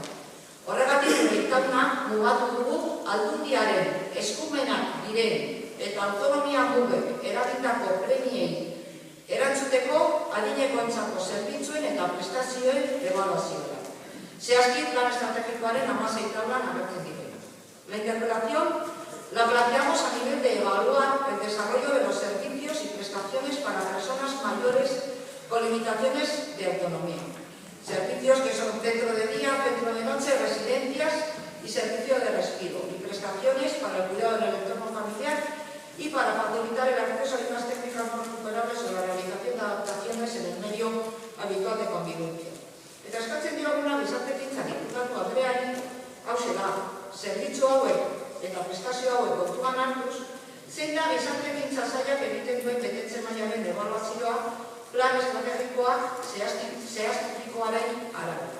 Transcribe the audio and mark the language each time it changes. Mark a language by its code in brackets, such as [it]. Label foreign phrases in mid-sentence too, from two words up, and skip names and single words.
[eu] Horregatik hitzalduna mugatu dugu aldundiaren eskumenak diren eta autonomia mugek eragindako premiei erantzuteko adinekoentzako zerbitzuen eta prestazioen ebaluazioa. Zehazki plan estrategikoaren 16 taulan agertzen direla. [es] La interpelación la planteamos a nivel de evaluar el desarrollo de los servicios y prestaciones para personas mayores con limitaciones de autonomía. Servicios que son centro de día, centro de noche, residencias y servicio de respiro, y prestaciones para el cuidado del entorno familiar y para facilitar el acceso a unas técnicas no recuperables o la realización de adaptaciones en el medio habitual de convivencia. [eu] Eta eskatzen dioguna gizartegintzari, diputatu Andreari, hauxe da, zerbitzu hauek eta prestazio hauek kontuan hartuz, zein da gizarte-ekintza sailak egiten duen betetze mailaren ebaluazioa plan estrategikoak zehazturikoaren arabera.